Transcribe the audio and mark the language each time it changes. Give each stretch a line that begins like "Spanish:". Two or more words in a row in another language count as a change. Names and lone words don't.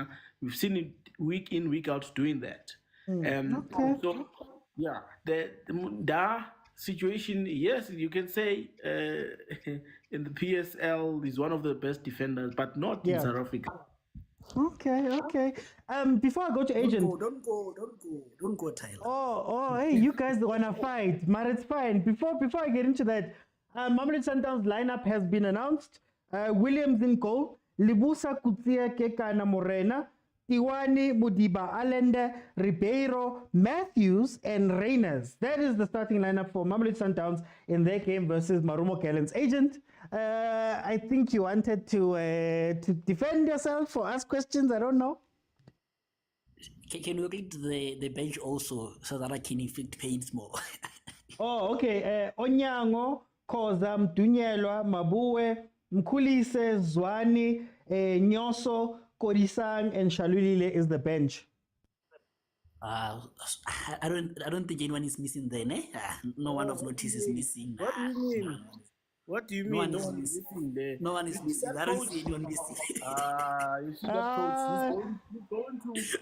English: We've seen it week in, week out doing that. So, yeah, the Mudau situation, yes, you can say in the PSL he's one of the best defenders, but not in South Africa. Okay. Before I go to agent, Don't go, Tyler. Oh, hey, you guys wanna fight, but it's fine. Before I get into that, Mamelodi Sundowns lineup has been announced. Williams in goal, Libusa Kutsia Kekana Morena, Tiwani Mudiba Allende, Ribeiro, Matthews, and Reyners. That is the starting lineup for Mamelodi Sundowns in their game versus Marumo Gallants. Agent, I think you wanted to defend yourself or ask questions. I don't know. Can you read the bench also so that I can inflict pains more? Oh, okay. Onyango, Khoza, Mdunyelwa, Mabue, Mkhulise, Zwani, Nyoso, Kodisang, and Shalulile is the bench. I don't think anyone is missing there, ne? No one of notice is missing. What do you mean? What do you mean? No one is missing there. No one is missing. I don't see anyone missing. You see that coach? He's going to.